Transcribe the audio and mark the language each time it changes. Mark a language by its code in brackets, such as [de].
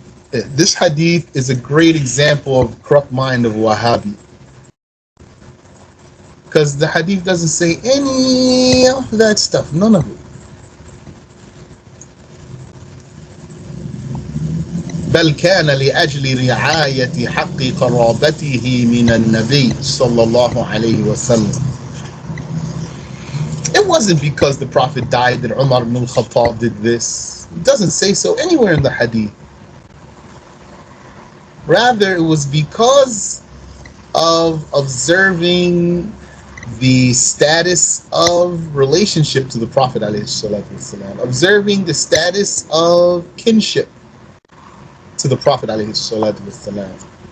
[en] This hadith is a great example of the corrupt mind of Wahhabi. Because the hadith doesn't say any of that stuff, none of it. [ar] بل كان لأجل رعاية حق قرابته من النبي صلى الله عليه وسلم. [en] It wasn't because the Prophet died that Umar ibn al-Khattab did this. It doesn't say so anywhere in the hadith. Rather, it was because of observing the status of relationship to the Prophet ﷺ, observing the status of kinship to the Prophet ﷺ.